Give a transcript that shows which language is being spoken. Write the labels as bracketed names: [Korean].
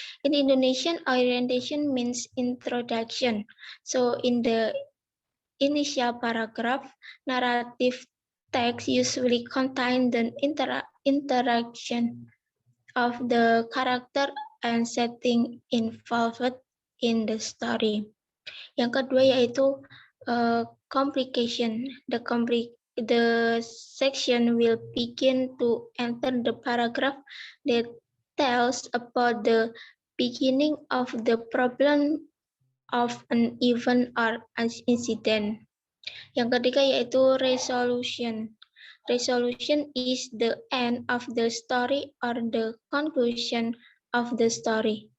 [English] In Indonesian, orientation means introduction. So in the initial paragraph, narrative text usually contain the interaction of the character and setting involved in the story. [Indonesian] Yang kedua yaitu complication. [English] The section will begin to enter the paragraph that tells about the beginning of the problem of an event or an incident. [Indonesian] Yang ketiga yaitu [English] resolution. Resolution is the end of the story or the conclusion of the story.